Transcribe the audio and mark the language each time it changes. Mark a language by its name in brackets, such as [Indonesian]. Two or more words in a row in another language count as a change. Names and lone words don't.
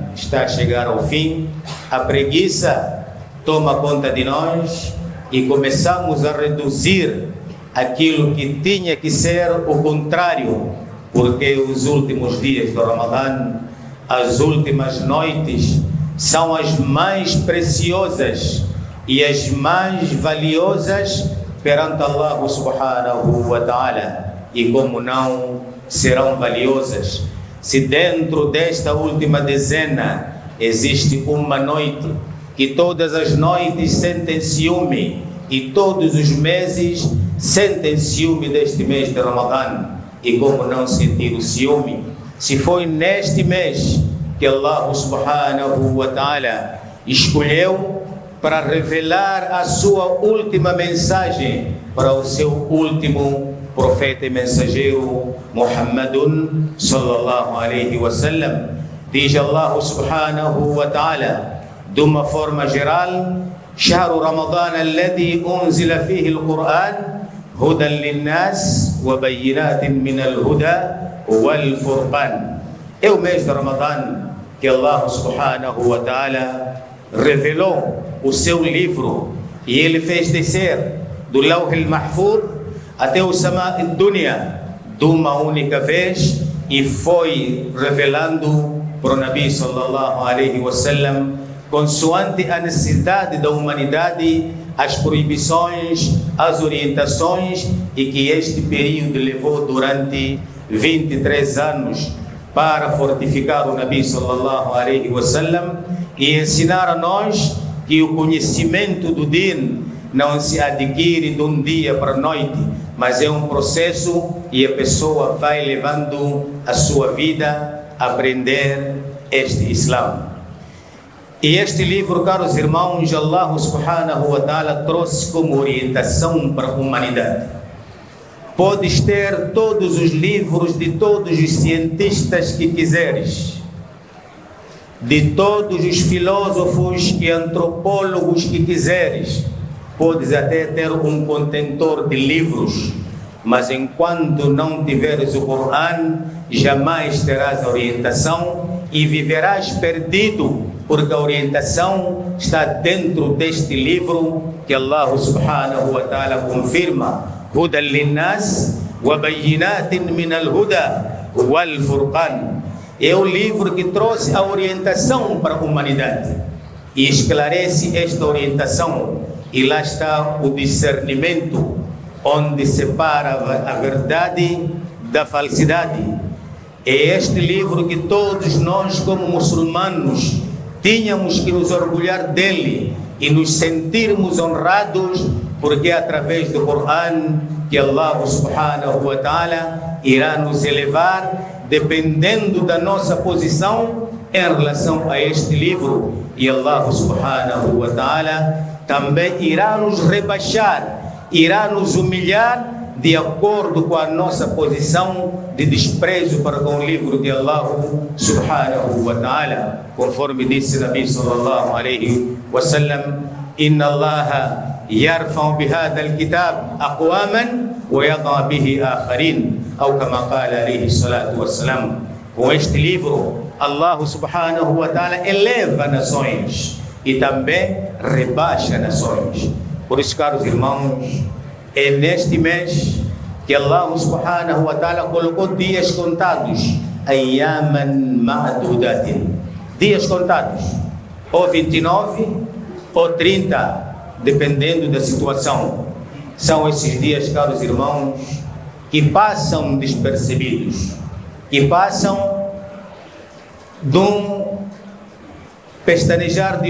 [Portuguese] está a chegar ao fim, a preguiça toma conta de nós e começamos a reduzir aquilo que tinha que ser o contrário, porque os últimos dias do Ramadã, as últimas noites, são as mais preciosas e as mais valiosas perante Allah [Arabic] سبحانه وتعالى. [Portuguese] E como não serão valiosas se dentro desta última dezena existe uma noite que todas as noites sentem ciúme e todos os meses sentem ciúme deste mês de Ramadã? E como não sentir o ciúme se foi neste mês que Allah [Arabic] سبحانه وتعالى [Portuguese] escolheu para revelar a sua última mensagem para o seu último profeta e mensageiro Muhammadun [Arabic] صلى الله عليه وسلم. [Portuguese] Diz Allah [Arabic] سبحانه وتعالى [Portuguese] de uma forma geral: [Arabic] شهر رمضان الذي أنزل فيه القرآن هدى للناس وبينات من الهدى والفرقان. [Portuguese] É o mês de Ramadã que Allah [Arabic] سبحانه وتعالى [Portuguese] revelou o seu livro e ele fez descer do [Arabic] اللوح المحفوظ [Portuguese] até o [Arabic] السماء الدنيا [Portuguese] de uma única vez, e foi revelando para o Nabi [Arabic] صلى الله عليه وسلم, [Portuguese] consoante a necessidade da humanidade, as proibições, as orientações, e que este período levou durante 23 anos para fortificar o Nabi [Arabic] صلى الله عليه وسلم [Portuguese] e ensinar a nós que o conhecimento do Din não se adquire de um dia para a noite, mas é um processo e a pessoa vai levando a sua vida a aprender este Islã. E este livro, caros irmãos, Allah [Arabic] سبحانه وتعالى [Portuguese] trouxe como orientação para a humanidade. Podes ter todos os livros de todos os cientistas que quiseres, de todos os filósofos e antropólogos que quiseres, podes até ter um contentor de livros, mas enquanto não tiveres o Corão, jamais terás a orientação e viverás perdido, porque a orientação está dentro deste livro que Allah [Arabic] سبحانه وتعالى [Portuguese] confirma: [Arabic] هدى للناس وبينات من الهدى والفرقان. [Portuguese] É o livro que trouxe a orientação para a humanidade e esclarece esta orientação, e lá está o discernimento, onde separa a verdade da falsidade. É este livro que todos nós, como muçulmanos, tínhamos que nos orgulhar dele e nos sentirmos honrados, porque é através do Corão que Allah [Arabic] سبحانه وتعالى [Portuguese] irá nos elevar, dependendo da nossa posição em relação a este livro, e Allah [Arabic] سبحانه وتعالى [Portuguese] também irá nos rebaixar, irá nos humilhar de acordo com a nossa posição de desprezo para com o livro de Allah [Arabic] سبحانه وتعالى, [Portuguese] conforme disse Nabi [Arabic] صلى الله عليه وسلم: إن الله يرفع بهذا الكتاب أقواما ويضع به آخرين, [Portuguese] ou [Arabic] كما قال عليه الصلاة والسلام. [Portuguese] Com este livro Allah [Arabic] سبحانه وتعالى [Portuguese] eleva nações e também rebaixa nações. Por isso, caros irmãos, é neste mês que Allah [Arabic] سبحانه وتعالى [Portuguese] colocou dias contados, [Arabic] أياما معدودات, [Portuguese] dias contados, ou 29 ou 30, dependendo da situação. São esses dias, caros irmãos, que passam despercebidos, que passam de um pestanejar de olhos.